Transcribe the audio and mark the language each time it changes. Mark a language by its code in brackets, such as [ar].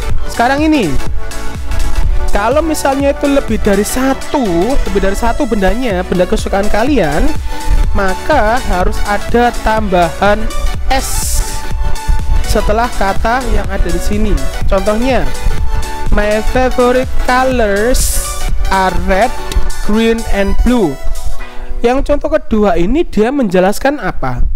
[id] Sekarang ini, kalau misalnya itu lebih dari satu bendanya, benda kesukaan kalian, maka harus ada tambahan s setelah kata yang ada di sini. Contohnya, [en] my favorite colors are red, green, and blue. [id] Yang contoh kedua ini dia menjelaskan apa?